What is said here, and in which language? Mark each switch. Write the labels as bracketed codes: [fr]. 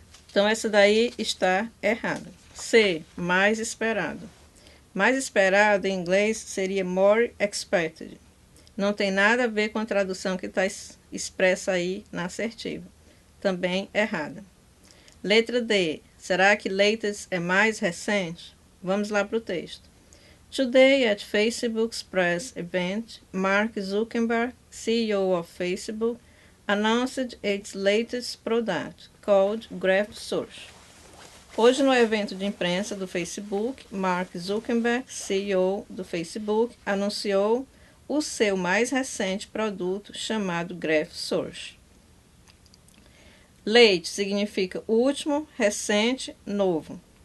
[pt] Então essa daí está errada. C, mais esperado. Mais esperado em inglês seria more expected. Não tem nada a ver com a tradução que está expressa aí na assertiva. Também errada. Letra D. Será que latest é mais recente? Vamos lá para o texto. [en] Today, at Facebook's press event, Mark Zuckerberg, CEO of Facebook, announced its latest product, called Graph Search. [pt] Hoje, no evento de imprensa do Facebook, Mark Zuckerberg, CEO do Facebook, anunciou o seu mais recente produto chamado Graph Search. Late significa último, recente, novo.